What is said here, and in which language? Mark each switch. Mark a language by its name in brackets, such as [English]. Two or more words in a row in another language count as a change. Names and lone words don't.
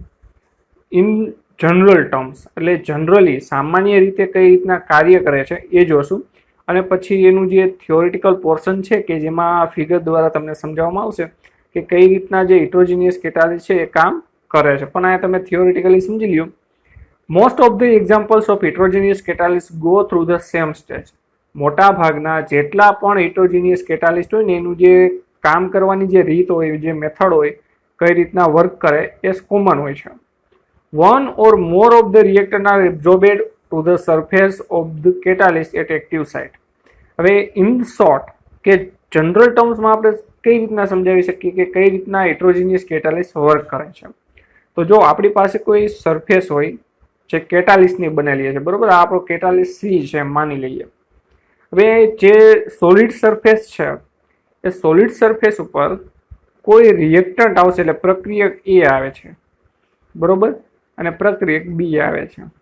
[English] in general terms [Gujarati] એટલે જનરલી સામાન્ય રીતે કઈ રીતના કાર્ય કરે છે એ જોશું, અને પછી એનું જે [English] theoretical portion [Gujarati] છે કે જેમાં ફિગર દ્વારા તમને સમજાવવામાં આવશે કે કઈ રીતના જે [English] heterogeneous catalyst [Gujarati] છે એ કામ કરે છે. પણ આ તમે થિયોરિટિકલી સમજી લ્યો. [English] Most of the examples of heterogeneous catalysts go through the same stage. [Gujarati] મોટા ભાગના જેટલા પણ [English] heterogeneous catalyst [Gujarati] હોય ને એનું જે કામ કરવાની જે રીત હોય, જે મેથડ હોય, કઈ રીતના વર્ક કરે એ કોમન હોય છે. [English] One or more of the reactant are absorbed to the surface of the catalyst at active site. [Gujarati] હવે [English] in short [Gujarati] કે જનરલ ટર્મ્સમાં આપણે કઈ રીતના સમજાવી શકીએ કે કઈ રીતના [English] heterogeneous catalyst [Gujarati] વર્ક કરે છે. તો જો આપણી પાસે કોઈ સરફેસ હોય જે કેટાલિસ્ટની બનેલી છે, બરોબર, આ આપણો કેટાલિસ્ટ સી છે માની લઈએ. હવે જે [English] solid surface [Gujarati] છે એ [English] solid surface [Gujarati] ઉપર કોઈ રિએક્ટન્ટ આવશે એટલે પ્રક્રિયક એ આવે છે, બરોબર, અને પ્રક્રિયક બી આવે છે.